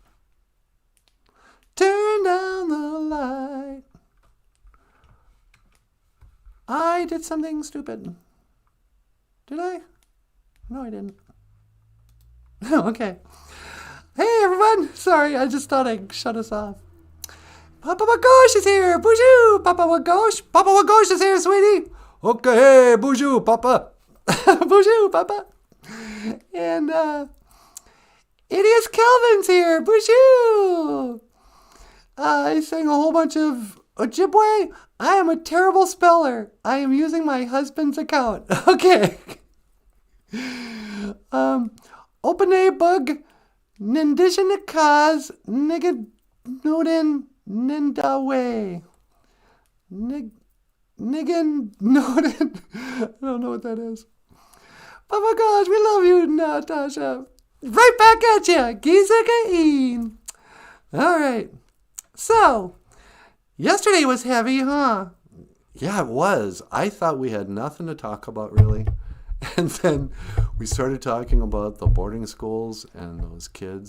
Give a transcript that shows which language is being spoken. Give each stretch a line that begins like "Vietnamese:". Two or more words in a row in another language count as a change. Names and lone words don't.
English: Turn down the light. I did something stupid. Did I? No, I didn't. Okay. Hey, everyone. Sorry, I just thought I'd shut us off. Papa Wagosh is here. BOOZHOO. Papa Wagosh. Papa Wagosh is here, sweetie. Okay, BOOZHOO, Papa. BOOZHOO, Papa. And, Idiot Kelvin's here. BOOZHOO. I sang a whole bunch of OJIBWE. I am a terrible speller. I am using my husband's account. Okay. Open bug.
Ojibwa: Nindishinikaz. Nigadnodin. Nindawe. Nigan Nodin.
English: I don't know what that is. Oh my gosh, we love you, Natasha. Right back at you. Giizhigad. All right. So, yesterday was heavy, huh? Yeah, it was. I thought we had nothing to talk about, really. And then we started talking about the boarding schools and those kids.